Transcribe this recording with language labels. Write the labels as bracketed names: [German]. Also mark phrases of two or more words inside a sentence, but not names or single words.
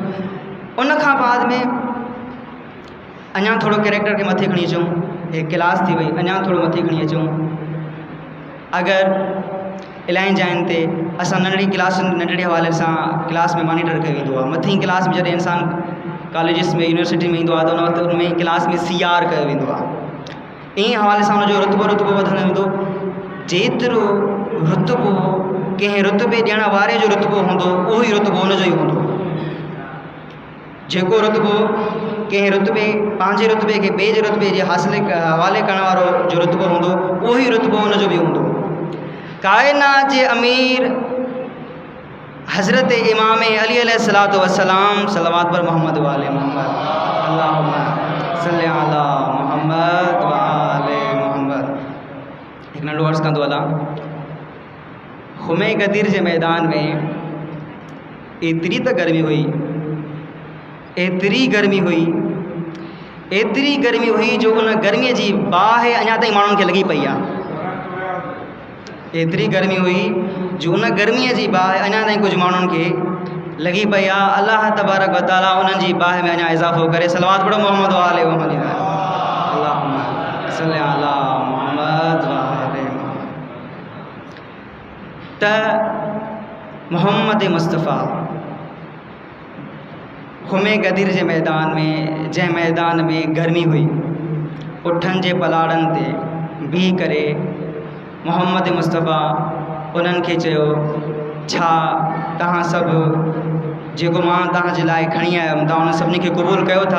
[Sindhi] उन खां बाद में अञा थोरो कैरेक्टर खे मथे खणी अचूं. हे क्लास थी वई, अञा थोरो मथे खणी अचूं. अगरि इलाही जाइनि ते असां नंढड़ी क्लास, नंढड़े हवाले सां क्लास में मॉनिटर कयो वेंदो आहे. मथीं क्लास में जॾहिं इंसानु कॉलेजिस में यूनिवर्सिटी में ईंदो आहे त उन वक़्तु उन में क्लास में CR कयो वेंदो आहे. इन हवाले सां हुनजो रुतबो वधंदो वेंदो. जेतिरो रुतबो कंहिं रुतबे ॾियण वारे जो रुतबो हूंदो, उहो ई रुतबो हुनजो ई हूंदो. जेको रुतबो कंहिं रुतबे पंहिंजे रुतबे खे ॿिए जे रुतबे जे हवाले करण वारो जो रुतबो हूंदो उहो ई रुतबो हुनजो बि हूंदो। काइनात जे अमीर हज़रत इमाम अली [Arabic] عليه الصلاة والسلام [Sindhi] सलवात पर मोहम्मद वाले मोहम्मद [Arabic] اللهم صل على محمد وآل محمد. [Sindhi] हिकु नंढो अर्ज़ु कंदो हलां, ख़ुमे गदीर जे मैदान में एतिरी त गर्मी हुई, एतिरी गर्मी हुई जो उन गर्मीअ जी बाहि अञा ताईं माण्हुनि खे लॻी पई आहे। एतिरी गर्मी हुई जो उन गर्मीअ जी बाहि अञा ताईं कुझु माण्हुनि खे लॻी पई आहे। [Arabic] الله تبارك وتعالى [Sindhi] उन्हनि जी बाहि में अञा इज़ाफ़ो करे। सलवात पढ़ो [Arabic] محمد وآل محمد اللهم صل على محمد وآل محمد. [Sindhi] त मोहम्मद मुस्तफ़ा ख़ुमे गदीर जे मैदान में, जंहिं मैदान में गर्मी हुई, उठनि जे पलाड़नि ते बीह करे मोहम्मद मुस्तफ़ा उन्हनि खे चयो, छा तव्हां सभु जेको मां तव्हांजे लाइ खणी आयुमि तव्हां उन सभिनी खे क़बूल कयो था?